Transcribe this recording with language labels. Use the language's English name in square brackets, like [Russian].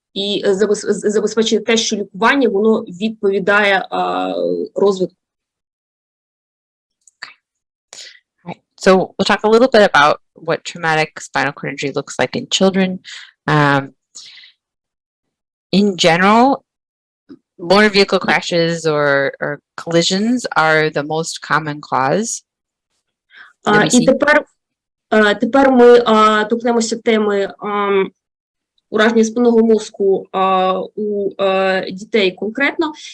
[Ukrainian] І забезпечити те, що лікування, воно відповідає розвитку. [English] Right. So we'll talk a little bit about what traumatic spinal cord injury looks like in children. In general, motor vehicle crashes or collisions are the most common cause. [Ukrainian] І тепер Тепер ми торкнемося теми ураження спинного мозку у дітей конкретно.